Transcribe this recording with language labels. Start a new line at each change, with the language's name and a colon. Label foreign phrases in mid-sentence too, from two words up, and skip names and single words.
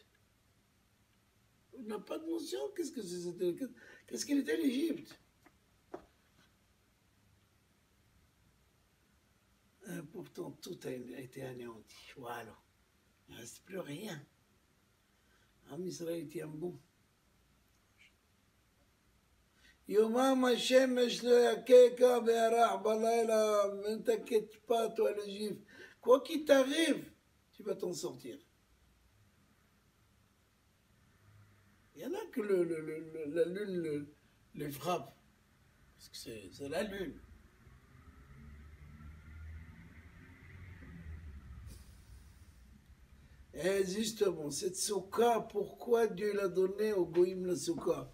French: On n'a pas de notion qu'est-ce qu'il était l'Égypte. Pourtant, tout a été anéanti. Voilà. Il ne reste plus rien. Am Israël tient bon.
Hebrew: יומם השמש לא יככה וירח בלילה.
French: Ne t'inquiète pas, toi le juif. Quoi qu'il t'arrive, tu vas t'en sortir. Il y en a que la lune les frappe. Parce que c'est la lune. Et justement, cette souka, pourquoi Dieu l'a donnée au Goïm la souka?